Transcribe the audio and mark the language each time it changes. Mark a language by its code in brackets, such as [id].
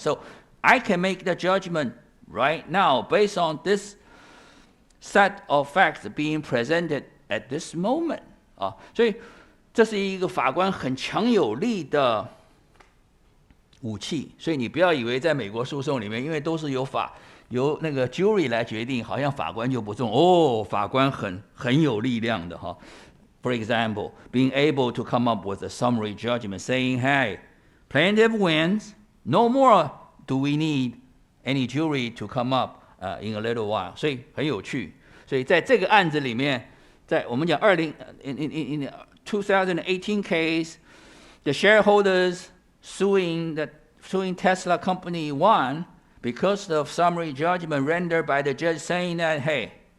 [en] So I can make the judgment right now based on this set of facts being presented at this moment. [zh] 所以这是一个法官很强有力的武器。所以你不要以为在美国诉讼里面，因为都是由那个 jury 来决定，好像法官就不重。法官很有力量的哈。 [en] For example, being able to come up with a summary judgment saying, hey, plaintiff wins, no more do we need any jury to come up in a little while. [zh] 所以很有趣。所以在这个案子里面，在我们讲 [en] in 2018 case, the shareholders suing Tesla company won because of summary judgment rendered by the judge saying that, hey,